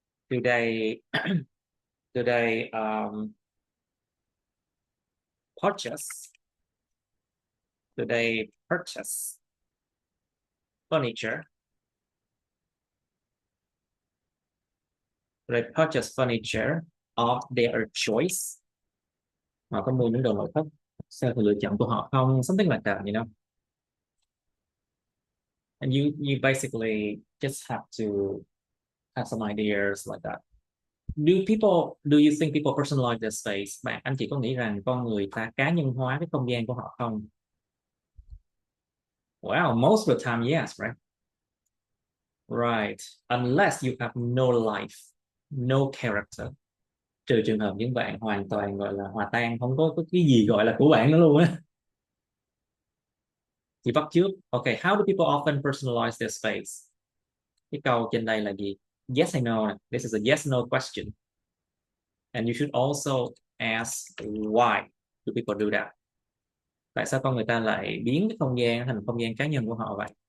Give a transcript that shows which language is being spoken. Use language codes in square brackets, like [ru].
[en] Do they do they purchase? Do they purchase furniture? Do they purchase furniture of their choice? [vi] Họ có mua những đồ nội thất theo sự lựa chọn của họ không? [en] Something like that, you know. And you basically just have to have some ideas like that. Do you think people personalize their space? [vi] Anh chị có nghĩ rằng con người ta cá nhân hóa cái không gian của họ không? [en] Well, most of the time, yes, right? Right. Unless you have no life, no character. [vi] Trừ trường hợp những bạn hoàn toàn gọi là hòa tan, không có cái gì gọi là của bạn nữa luôn á. Chị bắt trước. [en] Okay, how do people often personalize their space? [vi] Cái câu trên đây là gì? [en] Yes hay no? This is a yes no question. And you should also ask why do people do that? [vi] Tại sao con người ta lại biến cái không gian thành không gian cá nhân của họ vậy?